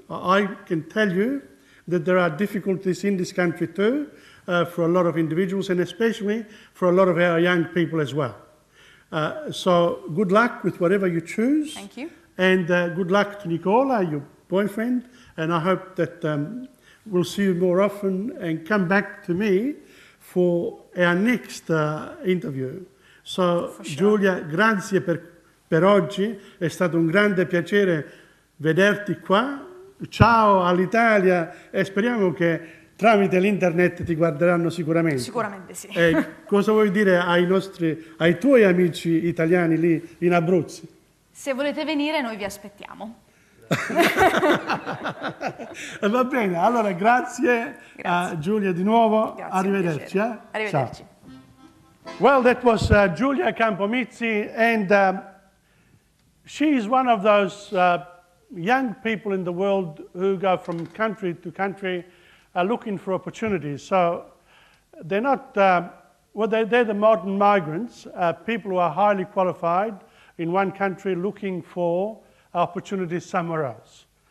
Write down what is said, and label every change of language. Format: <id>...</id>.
<en>I can tell you that there are difficulties in this country too, for a lot of individuals, and especially for a lot of our young people as well. So good luck with whatever you choose. Thank you. And good luck to Nicola, your boyfriend, and I hope that we'll see you more often and come back to me for our next interview. So, sure.</en> <it>Giulia, grazie per oggi, è stato un grande piacere vederti qua. Ciao all'Italia e speriamo che tramite l'internet ti guarderanno sicuramente. Sicuramente sì. Cosa vuoi dire ai tuoi amici italiani lì in Abruzzo? Se volete venire noi vi aspettiamo. Va bene, allora grazie a Giulia di nuovo. Grazie, arrivederci. Arrivederci. Ciao.</it> <en>Well, that was Giulia Campomizzi, and she is one of those young people in the world who go from country to country looking for opportunities. So they're not, well, they're the modern migrants, people who are highly qualified in one country looking for opportunities somewhere else.</en>